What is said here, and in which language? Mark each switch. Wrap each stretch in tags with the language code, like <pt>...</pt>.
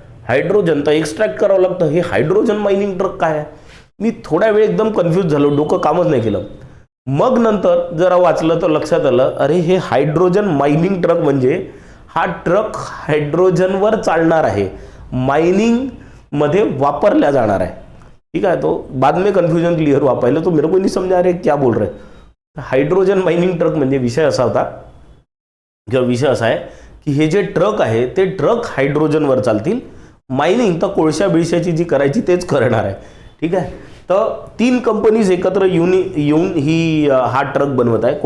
<mr>Hydrogen तर extract करावं लागतं, हे हायड्रोजन मायनिंग ट्रक काय आहे? मी थोड्या वेळ एकदम कन्फ्यूज झालो, डोकं कामच नाही केलं. मग नंतर जरा वाचलं तर लक्षात आलं, अरे हे हायड्रोजन मायनिंग ट्रक म्हणजे हा ट्रक हायड्रोजनवर चालणार आहे, माइनिंगमध्ये वापरला जाणार आहे. ठीक आहे,</mr> <hi>तो बाद में कन्फ्यूजन क्लियर हुआ, पहले तो मेरे को नहीं समझा रहे क्या बोल रहे.</hi> <mr>हायड्रोजन माइनिंग ट्रक म्हणजे विषय असा होता किंवा विषय असा आहे की हे जे ट्रक आहे ते ट्रक हायड्रोजनवर चालतील, मायनिंग तर कोळशा बिळशाची जी करायची तेच करणार आहे. ठीक आहे, तर 3 कंपनीज एकत्र येऊन ही हा ट्रक बनवत आहे.</mr>